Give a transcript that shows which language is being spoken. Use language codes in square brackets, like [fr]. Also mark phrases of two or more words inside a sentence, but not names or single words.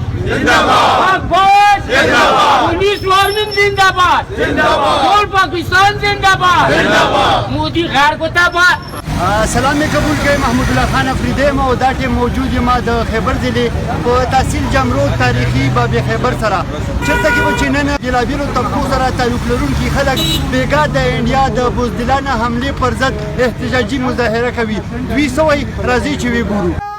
[ur] زندہ باد، پاک فوج زندہ باد، پولیس وارننگ زندہ باد، اور پاکستان زندہ باد، مودی غیر کو تاباد. [ps] سلام می قبول کړئ. محمود الله خان افریدی یم او دا ټیم موجود یم د خیبر ضلع په تحصیل جمرود تاریخي باب خیبر سره چېرته کې به چې نن بېلابېلو طبقو سره تعلق لرونکي خلک بېګا د انډیا د بزدلانه حملې پر ضد احتجاجي مظاهره کوي. دوی څه وایي راځئ چې وګورو.